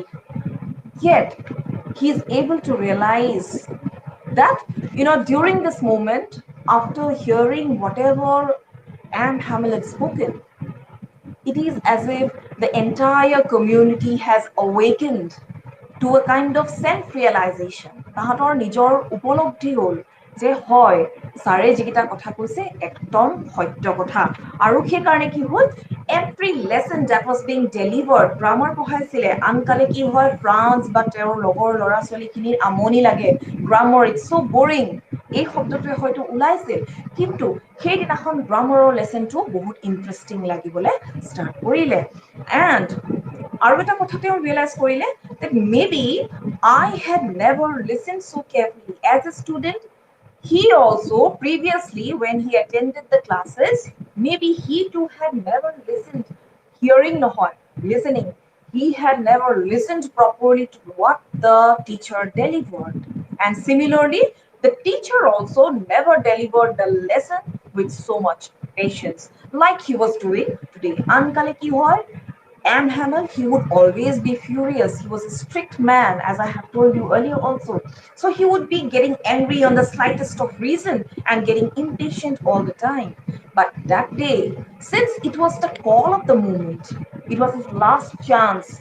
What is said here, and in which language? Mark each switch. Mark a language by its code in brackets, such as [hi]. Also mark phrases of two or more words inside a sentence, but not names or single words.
[en] Yet he is able to realize that during this moment after hearing whatever Anne Hamel had spoken it is as if the entire community has awakened to a kind of self realization [as] তাহাঁতৰ নিজৰ উপলব্ধি হ'ল যে হয় ছাৰে যিকেইটা কথা কৈছে একদম সত্য কথা আৰু সেইকাৰণে কি হ'ল [en] every lesson that was being delivered [as] গ্ৰামাৰ পঢ়াইছিলে আনকালে কি হয় ফ্ৰান্স বা তেওঁৰ লগৰ ল'ৰা ছোৱালীখিনিৰ আমনি লাগে [en] grammar it's so boring [as] এই শব্দটোৱে হয়তো ওলাইছিল কিন্তু সেইদিনাখন গ্ৰামাৰৰ লেসনটো বহুত ইন্টাৰেষ্টিং লাগিবলৈ ষ্টাৰ্ট কৰিলে এণ্ড আৰু এটা কথা তেওঁ ৰিয়েলাইজ কৰিলে [en] that maybe I had never listened so carefully as a student. He also previously, when he attended the classes, maybe he too had never listened, hearing নহয়, listening. He had never listened properly to what the teacher delivered. And similarly, the teacher also never delivered the lesson with so much patience, like he was doing today. [as] আনকালে কি হয় M. Hamel, [en] he would always be furious. He was a strict man, as I have told you earlier also. So he would be getting angry on the slightest of reason and getting impatient all the time. But that day, since it was the call of the moment, it was his last chance.